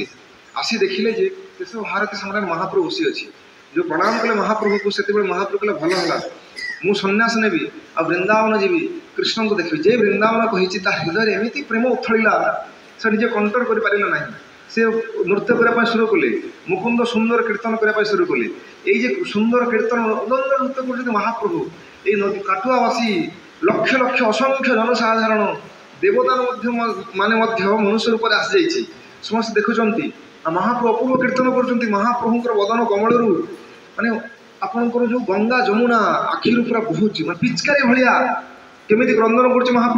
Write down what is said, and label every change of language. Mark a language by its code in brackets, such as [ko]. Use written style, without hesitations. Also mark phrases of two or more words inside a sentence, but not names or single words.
[or] ଆସି ଦେଖିଲେ ଯେ କେଶବ ଭାରତୀ ସାମ୍ନାରେ ମହାପ୍ରଭୁ ବସିଅଛି। ଯେଉଁ ପ୍ରଣାମ କଲେ ମହାପ୍ରଭୁକୁ, ସେତେବେଳେ ମହାପ୍ରଭୁ କହିଲେ, ଭଲ ହେଲା, ମୁଁ ସନ୍ନ୍ୟାସ ନେବି ଆଉ ବୃନ୍ଦାବନ ଯିବି, କୃଷ୍ଣଙ୍କୁ ଦେଖିବି। ଯେ ବୃନ୍ଦାବନ କହିଛି, ତା ହୃଦୟରେ ଏମିତି ପ୍ରେମ ଉଥଳିଲା, ସେ ନିଜେ କଣ୍ଟ୍ରୋଲ କରିପାରିଲା ନାହିଁ। ସେ ନୃତ୍ୟ କରିବା ପାଇଁ শুরু କଲେ। ମୁକୁନ୍ଦ ସୁନ୍ଦର କୀର୍ତ୍ତନ କରିବା ପାଇଁ শুরু କଲେ। ଏଇ ଯେ ସୁନ୍ଦର କୀର୍ତ୍ତନ, ଅଦମ୍ୟ ନୃତ୍ୟ କରୁଛନ୍ତି ମହାପ୍ରଭୁ। এই କାଟୁଆବାସୀ ଲକ୍ଷ ଲକ୍ଷ ଅସଂଖ୍ୟ ଜନସାଧାରଣ, ଦେବତା ମାନେ ମଧ୍ୟ ମନୁଷ୍ୟ ରୂପରେ ଆସିଯାଇଛି। ସମସ୍ତେ ଦେଖୁଛନ୍ତି ଆଉ ମହାପ୍ରଭୁ ଅପୂର୍ବ କୀର୍ତ୍ତନ କରୁଛନ୍ତି। ମହାପ୍ରଭୁଙ୍କର ବଦନ କମଳରୁ ମାନେ ଆପଣଙ୍କର ଯେଉଁ ଗଙ୍ଗା ଯମୁନା ଆଖିରୁ ପୁରା ବହୁଛି, ମାନେ ପିଚକାରୀ ଭଳିଆ କେମିତି କ୍ରନ୍ଦନ କରୁଛି ମହାପ୍ରଭୁ।